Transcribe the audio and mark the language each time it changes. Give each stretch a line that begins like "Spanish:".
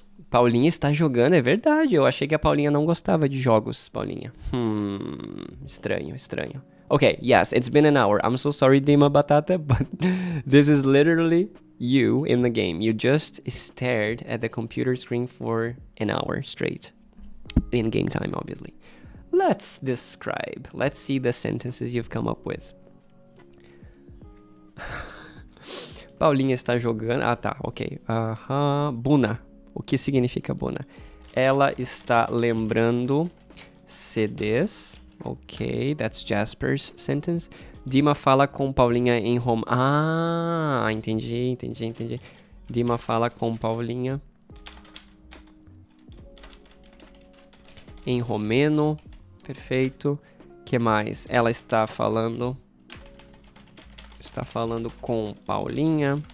Portuguese: Paulinha está jogando, é verdade. Eu achei que a Paulinha não gostava de jogos, Paulinha. Estranho.
English: Okay, yes, it's been an hour. I'm so sorry, Dima Batata, but this is literally you in the game. You just stared at the computer screen for an hour straight. In game time, obviously. Let's describe. Let's see the sentences you've come up with.
Portuguese: Paulinha está jogando... tá, ok. Buna. O que significa Buna? Ela está lembrando CDs.
English: Ok, that's Jasper's sentence.
Portuguese: Dima fala com Paulinha em home... entendi. Dima fala com Paulinha em romeno Perfeito. Que mais? Ela está falando com Paulinha.